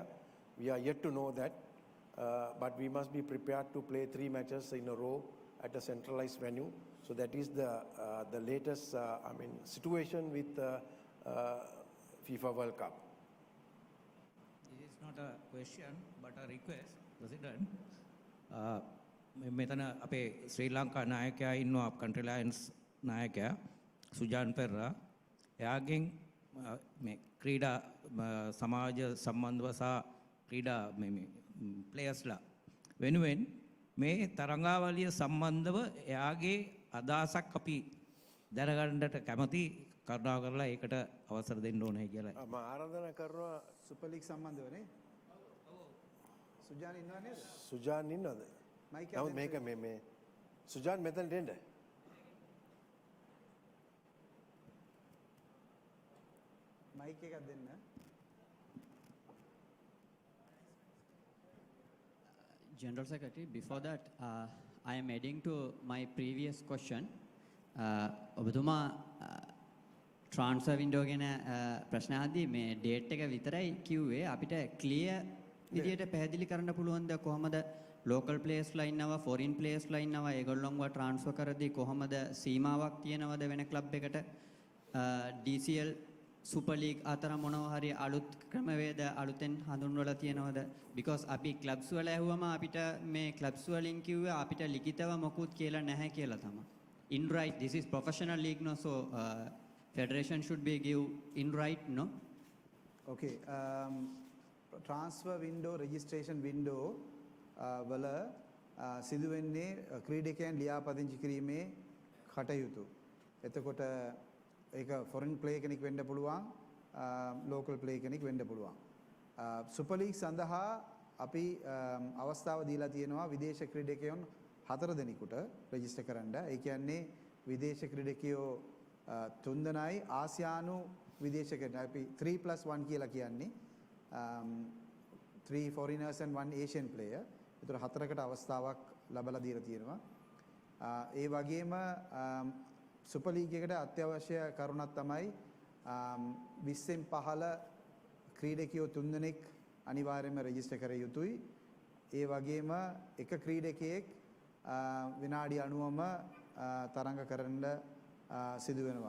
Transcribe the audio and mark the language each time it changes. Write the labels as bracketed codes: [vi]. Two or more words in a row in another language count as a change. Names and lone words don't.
[en] We are yet to know that, but we must be prepared to play 3 matches in a row at a centralized venue. So that is the latest situation with FIFA World Cup. This is not a question but a request, President. [si] මෙතන අපේ ශ්‍රී ලංකා නායකයා ඉන්නවා [en] country alliance [si] නායකයා සුජාන් පෙරරා. එයාගෙන් මේ ක්‍රීඩා සමාජ සම්බන්ධව සහ ක්‍රීඩා ප්ලේයර්ස්ලා වෙනුවෙන් මේ තරඟාවලිය සම්බන්ධව එයාගේ අදහසක් අපි දැනගන්නට කැමති කරුණා කරලා ඒකට අවසර දෙන්න ඕනේ කියලා. මම ආරාධනා කරනවා සුපර් ලීග් සම්බන්ධවනේ. සුජාන් ඉන්නව නේද? සුජාන් ඉන්නවද? නමුත් මේක මේ සුජාන් මෙතනට එන්න. මයික් එකක් දෙන්න. [en] General Secretary, before that, I am adding to my previous question. [si] ඔබතුමා [en] transfer window [si] ගැන ප්‍රශ්න අහද්දී මේ date එක විතරයි කිව්වේ. අපිට clear විදියට පැහැදිලි කරන්න පුළුවන්ද කොහමද [en] local players [si] ලා ඉන්නවා, [en] foreign players [si] ලා ඉන්නවා, ඒගොල්ලොන්ව transfer කරද්දී කොහමද සීමාවක් තියනවද වෙන club එකට? DCL Super League අතර මොනවා හරි අලුත් ක්‍රමවේද අලුතෙන් හඳුන්වලා තියෙනවද? because අපි clubs වල ඇහුවම අපිට මේ clubs වලින් කිව්වේ අපිට ලිඛිතව මොකුත් කියලා නැහැ කියලා තමයි. [en] In right, this is professional league, no? So federation should be give in right, no? [si] Okay. [en] Transfer window, registration window [si] වල සිදුවෙන්නේ ක්‍රීඩකයන් ලියාපදිංචි කිරීමේ කටයුතු. එතකොට ඒක [en] foreign player [si] කෙනෙක් වෙන්න පුළුවන්, [en] local player [si] කෙනෙක් වෙන්න පුළුවන්. Super League සඳහා අපි අවස්ථාව දීලා තියෙනවා විදේශ ක්‍රීඩකයන් 4 දෙනෙකුට රෙජිස්ටර් කරන්න. ඒ කියන්නේ විදේශ ක්‍රීඩකයෝ 3 දෙනයි ආසියානු විදේශකට අපි 3+1 කියලා කියන්නේ [en] 3 foreigners and 1 Asian player. [si] ඒතර හතරකට අවස්ථාවක් ලැබලා දීලා තියෙනවා. ඒ වගේම සුපර් ලීග් එකට අත්‍යවශ්‍ය කරුණක් තමයි 20න් පහළ ක්‍රීඩකයෝ 3 දෙනෙක් අනිවාර්යයෙන්ම රෙජිස්ටර් කර යුතුයි. ඒ වගේම එක ක්‍රීඩකයෙක් විනාඩි 90ම තරඟ කරන්න සිදු වෙනවා.